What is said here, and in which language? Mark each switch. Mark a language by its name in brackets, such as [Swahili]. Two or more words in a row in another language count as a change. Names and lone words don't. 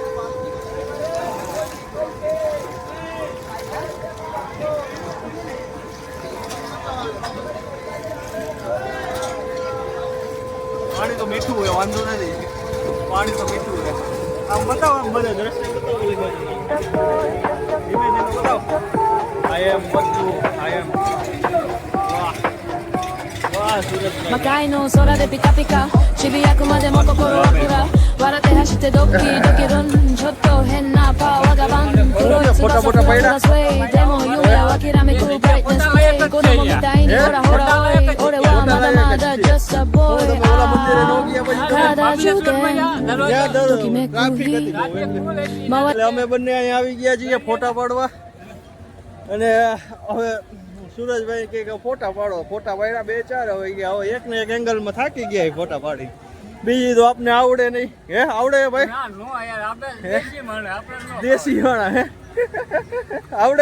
[Gujarati] પાણી તો મીઠું હોય, વાંધો નથી. પાણી તો મીઠું હોય. આમ બતાવો, આમ બધા દ્રશ્ય બતાવો. ધીમે ધીમે બતાવો. [English] I am [Gujarati] બધું [English] I am. [Gujarati] વાહ વાહ સુરતમાં. [Japanese] 魔界の空でピカピカ渋谷区までも心はフラ笑って走ってドキドキルンちょっと変なパワーがバン黒い翼フラフラスウェイでも夢は諦めくブライトネスプレイ子供みたいにほらほらおい俺はまだまだ [English] just a boy [Japanese] 体中でときめく日 [Gujarati] એટલે અમે બંને અહીંયા આવી ગયા છીએ ફોટા પાડવા. અને હવે સુરજભાઈ કે ફોટા પાડો. ફોટા પાડ્યા 2-4 હવે ગયા. હવે એક ને એક એંગલમાં થાકી ગયા એ ફોટા પાડી. બીજી તો આપને આવડે નહીં. હે આવડે ભાઈ? દેશી વાળા હે આવડે?